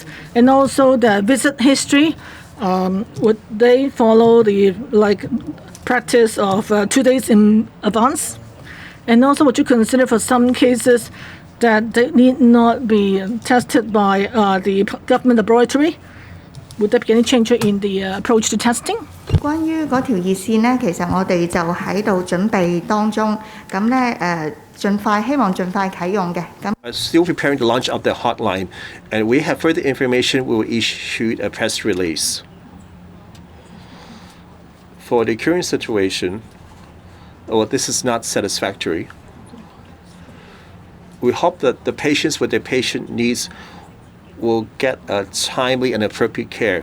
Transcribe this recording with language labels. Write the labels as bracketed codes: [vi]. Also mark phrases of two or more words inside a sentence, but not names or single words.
[en] And also the visit history, would they follow the practice of 2 days in advance? And also would you consider for some cases that they need not be tested by the government laboratory? Would there be any change in the approach to testing? [yue] 關於嗰條熱線呢，其實我哋就喺度準備當中，咁呢希望盡快啟用嘅。 [en] Still preparing the launch of the hotline, and we have further information. We will issue a press release. For the current situation, this is not satisfactory. We hope that the patients with their patient needs will get a timely and appropriate care.